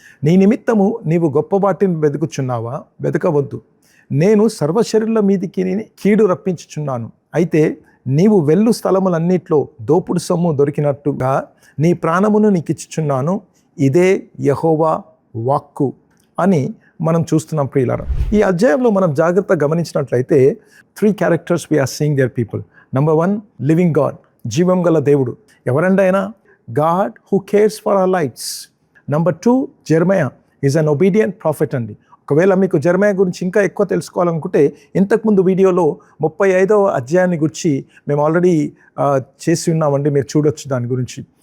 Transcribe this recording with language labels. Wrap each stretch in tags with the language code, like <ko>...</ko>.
<te>నీ నిమిత్తము నీవు గొప్ప వాటిని వెతుకుచున్నావా? వెతకవద్దు, నేను సర్వశరీరుల మీదికి కీడు రప్పించుచున్నాను. అయితే నీవు వెళ్ళు స్థలములన్నిట్లో దోపుడు సొమ్ము దొరికినట్టుగా నీ ప్రాణమును నీకు ఇచ్చుచున్నాను, ఇదే యెహోవా వాక్కు అని మనం చూస్తున్నాం ప్రియులారా. ఈ అధ్యాయంలో మనం జాగ్రత్తగా గమనించినట్లయితే</te> <en>3 characters we are seeing there people.</en> <te>Number 1, living God, జీవం గల దేవుడు. ఎవరండి ఆయన?</te> <en>God who cares for our lives. Number 2, Jeremiah is an obedient prophet అండి.</en> <te>ఒకవేళ మీకు జెర్మయా గురించి ఇంకా ఎక్కువ తెలుసుకోవాలనుకుంటే ఇంతకుముందు వీడియోలో 35వ అధ్యాయాన్ని గురించి మేము ఆల్రెడీ చేసి ఉన్నామండి, మీరు చూడొచ్చు దాని గురించి.</te>